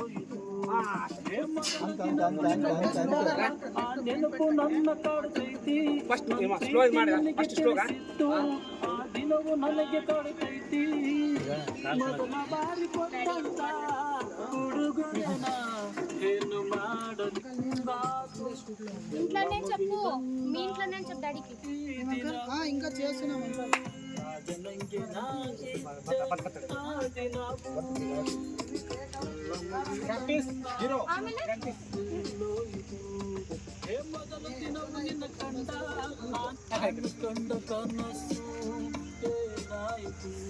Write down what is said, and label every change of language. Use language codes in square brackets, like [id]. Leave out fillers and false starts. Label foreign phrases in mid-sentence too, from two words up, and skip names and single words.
[kn] ನೆನಪು ನನ್ನ ಕಾಡುತ್ತೈತಿ, ದಿನವು ನನಗೆ ಕಾಡುತ್ತೈತಿ. ಮೊದಲ ಬಾರಿ ಕೊಟ್ಟಂತ ಹುಡುಗನ ಏನು ಮಾಡಲು [te] ఇంట్లోనే చెప్పు, మీ ఇంట్లోనే చెప్పు డాడీకి. ఇంకా చేస్తున్నాం [kn] ಮೊದಲು ದಿನವು ನಿನ್ನ ಕಂಡ ಕನಸು ಏನಾಯಿತು.